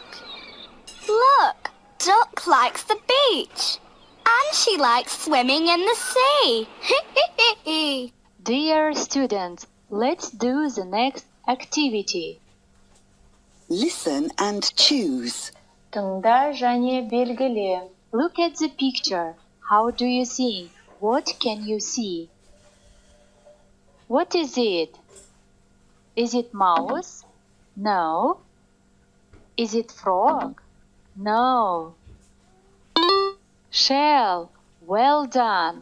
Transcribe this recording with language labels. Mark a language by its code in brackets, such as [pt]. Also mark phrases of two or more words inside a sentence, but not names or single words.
[en] Look, Duck likes the beach. And she likes swimming in the sea. Dear students, let's do the next activity. Listen and choose. [kk] Тыңда және белгіле. [en] Look at the picture. How do you see? What can you see? What is it? Is it mouse? No. Is it frog? No. Shell. Well done.